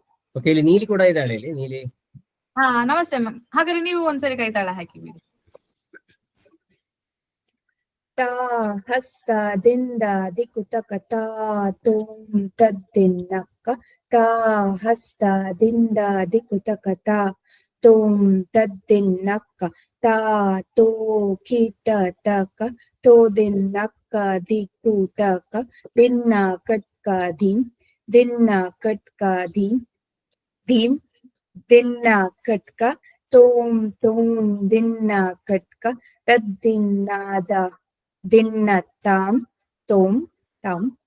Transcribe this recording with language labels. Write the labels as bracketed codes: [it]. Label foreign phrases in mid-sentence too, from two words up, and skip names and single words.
[kn] ಓಕೆ, ಇಲ್ಲಿ ನೀಲಿ ಕೂಡ ಇದ್ದಾಳೆ. ಇಲ್ಲಿ ನೀಲಿ. ಹಾ ನಮಸ್ತೆ ಮ್ಯಾಮ್. ಹಾಗಾದ್ರೆ ನೀವು ಒಂದ್ಸರಿ ಕೈ ತಾಳ ಹಾಕಿ ಬಿಡಿ. ತಾ ಹಸ್ತ ದಿಂದ ದಿಕ್ಕುತಕ ತಾ ತೋಂ ತದ್ದಿನ್ನಕ್ಕ ತಾ ಹಸ್ತ ದಿಂದ ದಿಕ್ಕುತಕ ತಾ ತೋಂ ತದ್ದಿನ್ನಕ್ಕ ತಾ ತೋ ಕೀಟ ತಕ ತೋ ದಿನ್ನಕ್ಕ ದಿಕ್ಕುತಕ ದಿನ್ನ ಕಟ್ಕ ಧೀಂ ದಿನ್ನ ಕಟ್ಕ ಧೀಂ ಧೀಂ ದಿನ್ನ ಕಟ್ಕ ತೋಂ ತೋಂ ದಿನ್ನ ಕಟ್ಕ ತದ್ದಿನ್ನಾದ ದಿನ್ನ ತಾಂ ತೋಂ ತಾಂ